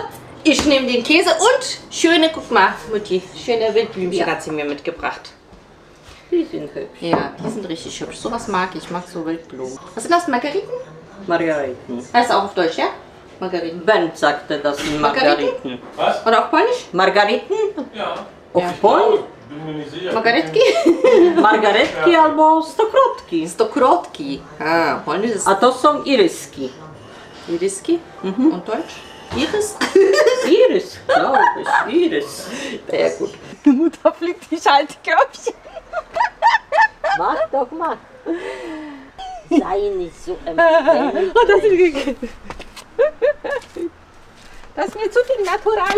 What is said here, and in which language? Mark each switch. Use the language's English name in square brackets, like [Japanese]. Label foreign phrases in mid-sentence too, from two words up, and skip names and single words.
[German] Ich nehme den Käse und schöne, guck mal, Mutti, schöne Wildblümchen hat sie mir mitgebracht. Die sind hübsch. Ja, die sind richtig hübsch. Sowas mag ich. Ich mag so Wildblumen. Was sind das? Margariten? Margariten. Heißt auch auf Deutsch, ja? Margariten. Ben sagte das in Margariten. Was? Oder auf Polnisch? Margariten? Ja. Auf Ja. Polnisch? Bin mir nicht sicher. [Polish] Margaretki? Margaretki albo stokrotki. Stokrotki. [German] Ah, Polnisch ist [Polish] A to są iryski. Iriski. [German] Und Deutsch? Iris? Iris, glaube ich. Iris. Sehr gut. Die Mutter fliegt die Schaltkörbchen. Mach doch mal. Sei nicht so empfindlich. Das ist mir zu viel Natural.